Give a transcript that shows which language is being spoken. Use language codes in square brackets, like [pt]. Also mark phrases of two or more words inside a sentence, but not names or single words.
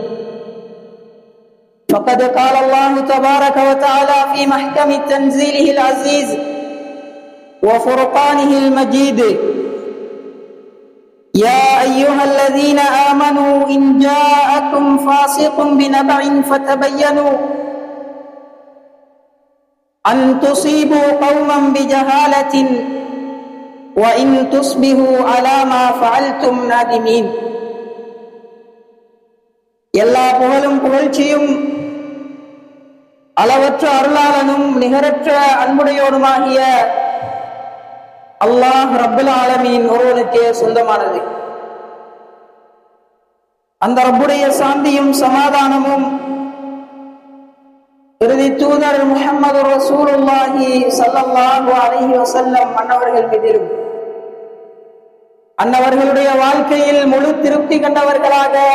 [ar] فقد قال الله تبارك وتعالى في محكم تنزيله العزيز وفرقانه المجيد: يا أيها الذين آمنوا إن جاءكم فاسق بنبأ فتبينوا أن تصيبوا قوما بجهالة وإن تصبحوا على ما فعلتم نادمين. [ta] எல்லா புகழும் புகழ்ச்சியும் அளவற்ற அருளாளனும் நிகரற்ற அன்புடையோனுமாகிய அல்லாஹ் [ar] رب العالمين [ta] ஒருவனுக்கே சொந்தமானது. அந்த ரப்புடைய சாந்தியும் சமாதானமும் இறுதி தூதர் முஹம்மது [ar] رسول الله صلى الله عليه وسلم [ta] அன்னவர்கள் மீதிலும், அன்னவர்களுடைய வாழ்க்கையில் முழு திருப்தி கண்டவர்களாக